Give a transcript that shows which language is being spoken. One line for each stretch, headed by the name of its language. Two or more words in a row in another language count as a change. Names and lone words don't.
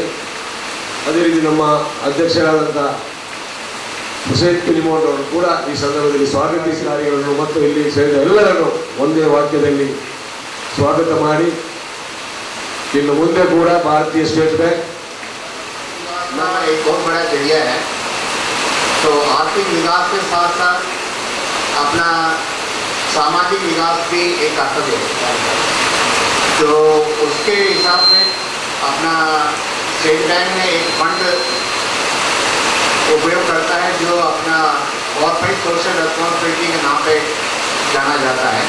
Kannada: ಅದೇ ರೀತಿ ನಮ್ಮ ಅಧ್ಯಕ್ಷರಾದಂಥ ಹುಸೇನ್ ಪಿಲಿಮೋನ್ ಅವರು ಕೂಡ ಈ ಸಂದರ್ಭದಲ್ಲಿ ಸ್ವಾಗತಿಸಿ ಕಾರ್ಯಗಳನ್ನು ಮತ್ತು ಇಲ್ಲಿ ಸೇರಿದ ಎಲ್ಲರನ್ನು ಒಂದೇ ವಾಕ್ಯದಲ್ಲಿ ಸ್ವಾಗತ ಮಾಡಿ ಇನ್ನು ಮುಂದೆ ಕೂಡ ಭಾರತೀಯ ಸ್ಟೇಟ್ ಬ್ಯಾಂಕ್
Hindi: तो आर्थिक विकास के साथ साथ अपना सामाजिक विकास भी एक कर्तव्य है। तो उसके हिसाब से अपना स्टेट बैंक में एक फंड उपयोग करता है जो अपना
English: corporate social responsibility
Hindi: के नाम पे जाना जाता है।